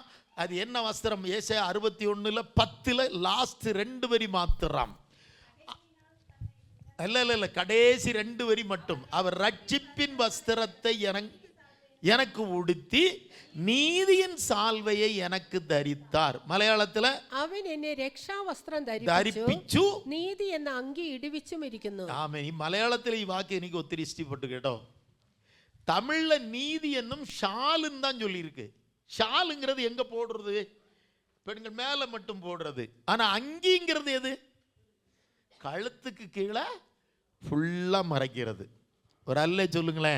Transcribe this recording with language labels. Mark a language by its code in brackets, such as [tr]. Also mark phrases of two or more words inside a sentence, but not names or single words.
[ta] அது என்ன வஸ்திரம்? ஏசாயா 61:10 லாஸ்ட் 2 வரி மாத்திரம். இல்லை, கடைசி 2 வரி மட்டும். அவர் ரட்சிப்பின் வஸ்திரத்தை எனக்கு உடுத்தி நீதியின் சால்வையை எனக்கு தரித்தார். [ml] മലയാളത്തില് അവൻ എന്നെ രക്ഷാവസ്ത്രം ധരിപ്പിച്ചു, നീതി എന്ന അങ്കി ഇടിവിച്ചും ഇരിക്കുന്നു. ആമേൻ. ഈ മലയാളത്തിലെ ഈ വാക്യം എനിക്ക് ഒത്തിരി ഇഷ്ടപ്പെട്ടു കേട്ടോ. [ta] தமிழ்ல நீதி என்னும் ஷாலுன்னு தான் சொல்லியிருக்கு. ஷாலுங்கிறது எங்க போடுறது? பெண்கள் மேல மட்டும் போடுறது. ஆனா அங்கிங்கிறது எது? கழுத்துக்கு கீழே ஃபுல்லா மறைக்கிறது. ஒரு அல்லே சொல்லுங்களேன்.